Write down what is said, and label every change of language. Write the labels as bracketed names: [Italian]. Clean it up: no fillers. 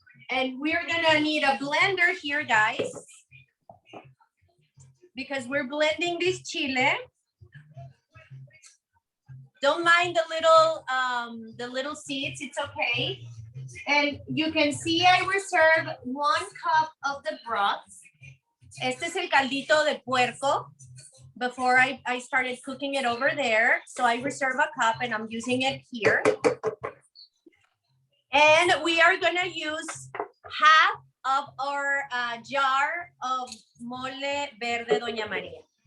[English] And we're gonna need a blender here, guys, because we're blending this chile. Don't mind the little seeds, it's okay. And you can see I reserve 1 cup of the broth. [Spanish] Este es el caldito de puerco. [English] Before I started cooking it over there. So I reserve a cup and I'm using it here. And we are gonna use half of our jar of mole verde Doña María.